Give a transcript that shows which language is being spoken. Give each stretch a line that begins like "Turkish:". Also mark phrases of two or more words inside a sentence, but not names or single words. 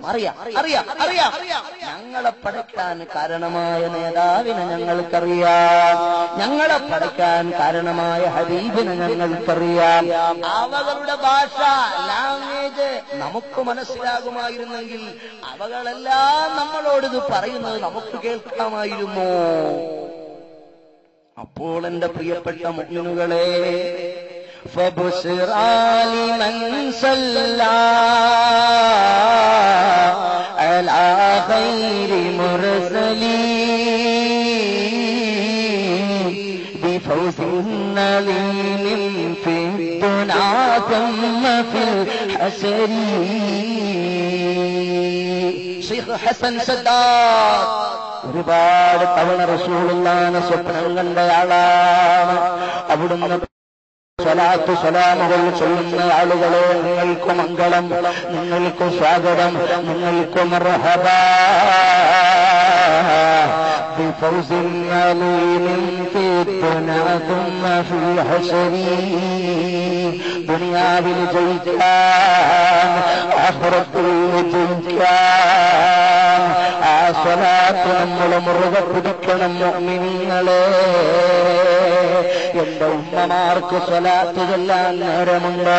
Malayalam: അറിയാം ഞങ്ങളെ പടയ്ക്കാൻ കാരണമായ നേതാവിനെ ഞങ്ങൾക്കറിയാം, ഞങ്ങളെ പടയ്ക്കാൻ കാരണമായ ഹബീബിനെ ഞങ്ങൾക്കറിയാം. അവകളുടെ ഭാഷ ലാംഗ്വേജ് നമുക്ക് മനസ്സിലാകുമായിരുന്നെങ്കിൽ അവകളെല്ലാം നമ്മളോടിത് പറയുന്നത് നമുക്ക് കേൾക്കാമായിരുന്നു. അപ്പോൾ എന്റെ പ്രിയപ്പെട്ട മുഅ്മിനുകളെ,
Arabic: فبشرى لمن صلى على خير مرسلين بفوز عظيم في الدنيا ثم في الحشر.
Malayalam: ശൈഖ് ഹസൻ സദ്ദാദ് ഒരുപാട് തവണ റസൂലുള്ളാഹിനെ സ്വപ്നം കണ്ടയാളാണ്. അവിടുന്ന് സ്വലാത്തു സലാമുകൾ ചൊല്ലുന്ന ആളുകളെ, നിങ്ങൾക്ക് മംഗളം, നിങ്ങൾക്ക് സ്വാഗതം, നിങ്ങൾക്ക് മർഹബാ
Arabic: بفوز عظيم في الدنيا ثم في الحشر.
Malayalam: ദുനിയാവിൽ ജയിക്കാൻ ആഖിറത്തിൽ ജയിക്കാൻ ആ സ്വലാത്ത് നമ്മൾ മുറുകെ പിടിക്കണം മുഅ്മിനീങ്ങളെ. എന്റെ ഉമ്മമാർക്ക് സ്വലാത്ത് ചൊല്ലാൻ നേരമുണ്ടോ?